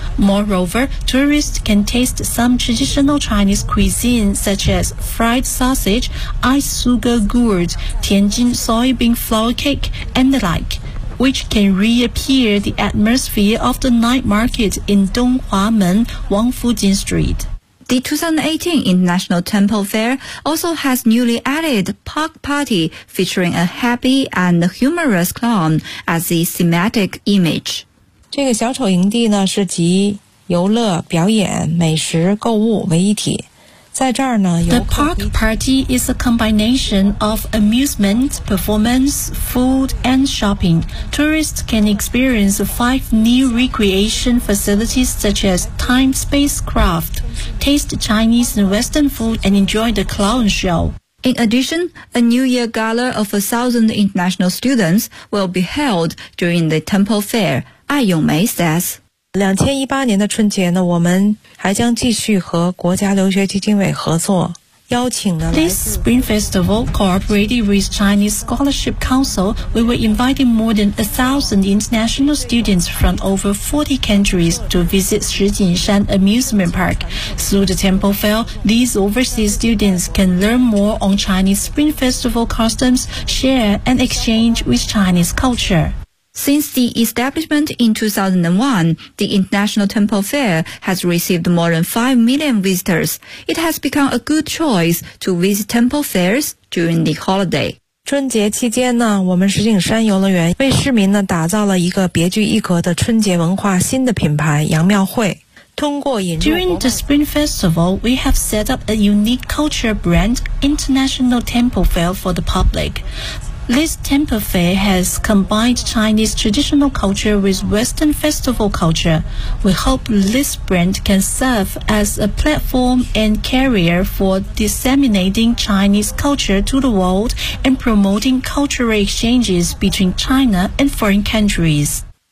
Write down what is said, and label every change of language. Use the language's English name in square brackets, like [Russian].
[English] Moreover, tourists can taste some traditional Chinese cuisine such as fried sausage, ice sugar gourd, Tianjin soybean flour cake, and the like, which can reappear the atmosphere of the night market in Donghuamen, Wangfujing Street. The 2018 International Temple Fair also has newly added Park Party featuring a happy and humorous clown as the thematic image. [Chinese] 这个小丑营地呢是集游乐、表演、美食、购物为一体。在这儿呢有 [English] The park party is a combination of amusement, performance, food and shopping. Tourists can experience five new recreation facilities such as time spacecraft, taste Chinese and Western food and enjoy the clown show. In addition, a New Year gala of 1,000 international students will be held during the Temple Fair. 艾咏梅 says, [Chinese] 2018年的春节呢，我们还将继续和国家留学基金委合作，邀请了 [English] This Spring Festival, cooperating with Chinese Scholarship Council, we were inviting more than 1,000 international students from over 40 countries to visit 石景山 Amusement Park. Through the Temple Fair, these overseas students can learn more on Chinese Spring Festival customs, share and exchange with Chinese culture. Since the establishment in 2001, the International Temple Fair has received more than 5 million visitors. It has become a good choice to visit temple fairs during the holiday. [Chinese] 春节期间呢，我们石景山游乐园为市民呢打造了一个别具一格的春节文化新的品牌杨庙会。 [English] During the Spring Festival, we have set up a unique culture brand, International Temple Fair for the public. This temple fair has combined Chinese traditional culture with Western festival culture. We hope this brand can serve as a platform and carrier for disseminating Chinese culture to the world and promoting cultural exchanges between China and foreign countries.